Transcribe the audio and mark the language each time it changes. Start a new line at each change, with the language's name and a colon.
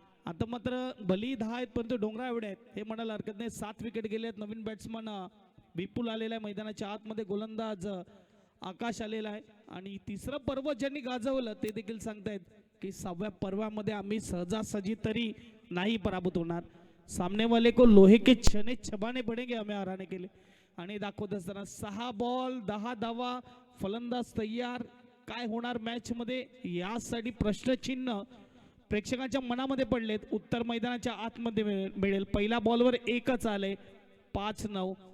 Marathi: आता मात्र भली 10 आहेत परंतु डोंगरा एवढे आहेत हे म्हणायला हरकत नाही. 7 विकेट गेले आहेत. नवीन बॅट्समन विपुल आलेला आहे मैदानाच्या आतमध्ये, गोलंदाज आकाश आलेला आहे आणि तिसरं पर्व ज्यांनी गाजवलं ते देखील सांगतायत की 6व्या पर्वामध्ये आम्ही सहजासहजी तरी नाही पराभूत होणार.
Hindi: सामने वाले को लोहे के छने छबाने पडेंगे हमें हराने के लिए.
Marathi: आणि दाखवत असताना 6 बॉल 10 धावा, फलंदाज तयार. काय होणार मॅच मध्ये यासाठी प्रश्नचिन्ह प्रेक्षकांच्या मनामध्ये पडलेत. उत्तर मैदानाच्या आतमध्ये मिळेल. पहिल्या बॉलवर 1च आले. 5-9.